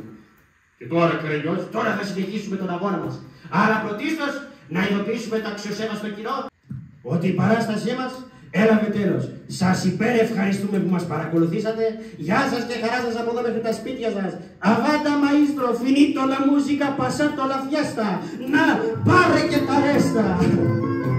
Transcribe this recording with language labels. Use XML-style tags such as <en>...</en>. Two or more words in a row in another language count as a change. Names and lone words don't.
<el>Και τώρα Καραγιώζη. Τώρα θα συνεχίσουμε τον αγώνα μας. Αλλά πρωτίστως να ειδοποιήσουμε το αξιοσέβαστο κοινό ότι η παράστασή μας έλαβε τέλος. Σας υπερευχαριστούμε που μας παρακολουθήσατε. Γεια σας και χαρά σας από εδώ μέχρι τα σπίτια σας.</el> <it>Αβάντα maestro, finito la musica, passato la fiesta.</it> <el>Να, πάρε και τα ρέστα.</el>